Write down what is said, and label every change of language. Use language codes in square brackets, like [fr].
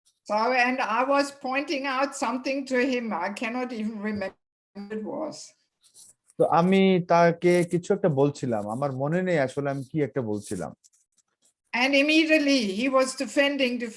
[en] So, and I was pointing out something to him. I cannot even remember what it was. [bn] তো আমি তাকে কিছু একটা বলছিলাম, আমার মনে নেই আসলে আমি কি একটা বলছিলাম। [en] And immediately he was defending.